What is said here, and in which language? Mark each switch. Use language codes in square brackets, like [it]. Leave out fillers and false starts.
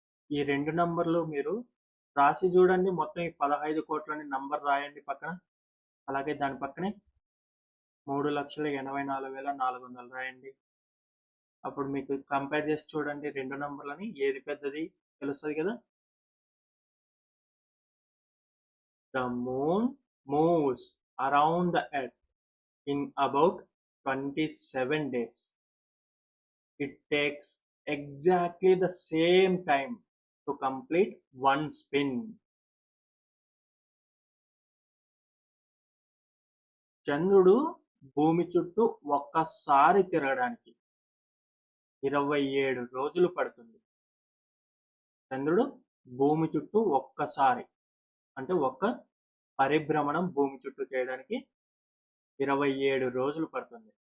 [te] ఈ 2 నంబర్లు మీరు రాసి చూడండి. మొత్తం ఈ 15 కోట్లని నంబర్ రాయండి పక్కన. అలాగే దాని పక్కనే 3,84,400 రాయండి. అప్పుడు మీకు కంపేర్ చేసి చూడండి 2 నంబర్లని, ఏది పెద్దది తెలుస్తుంది కదా. [en] The moon moves around the earth in about 27 days. It takes exactly the same time to complete one spin. [te] చంద్రుడు భూమి చుట్టూ ఒక్కసారి తిరగడానికి 27 రోజులు పడుతుంది. చంద్రుడు భూమి చుట్టూ ఒక్కసారి అంటే ఒక్క పరిభ్రమణం భూమి చుట్టూ చేయడానికి 27 రోజులు పడుతుంది.